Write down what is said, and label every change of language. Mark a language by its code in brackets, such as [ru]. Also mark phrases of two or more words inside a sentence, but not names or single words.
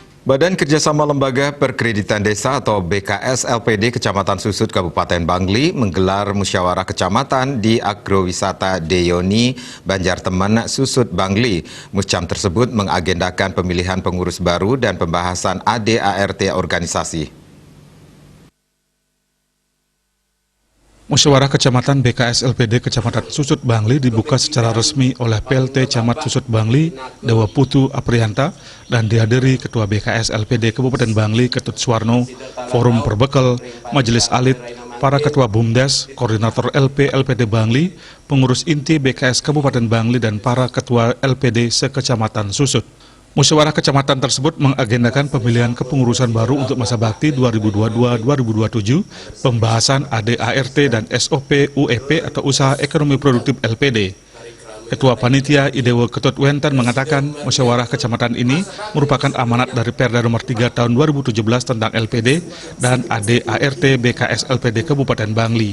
[id] Badan Kerjasama Lembaga Perkreditan Desa atau BKS LPD Kecamatan Susut Kabupaten Bangli menggelar musyawarah kecamatan di Agrowisata Deyoni, Banjarteman, Susut, Bangli. Muscam tersebut mengagendakan pemilihan pengurus baru dan pembahasan ADART organisasi. Musyawarah Kecamatan BKS LPD Kecamatan Susut Bangli dibuka secara resmi oleh PLT Camat Susut Bangli, Dewa Putu Aprianta, dan dihadiri Ketua BKS LPD Kabupaten Bangli, Ketut Suwarno, Forum Perbekal, Majelis Alit, para Ketua BUMDes, Koordinator LP LPD Bangli, pengurus inti BKS Kabupaten Bangli, dan para Ketua LPD se-Kecamatan Susut. Musyawarah Kecamatan tersebut mengagendakan pemilihan kepengurusan baru untuk masa bakti 2022-2027, pembahasan ADART dan SOP UEP atau Usaha Ekonomi Produktif LPD. Ketua Panitia Idewo Ketut Wenten mengatakan musyawarah kecamatan ini merupakan amanat dari Perda Nomor 3 Tahun 2017 tentang LPD dan ADART BKS LPD Kabupaten Bangli.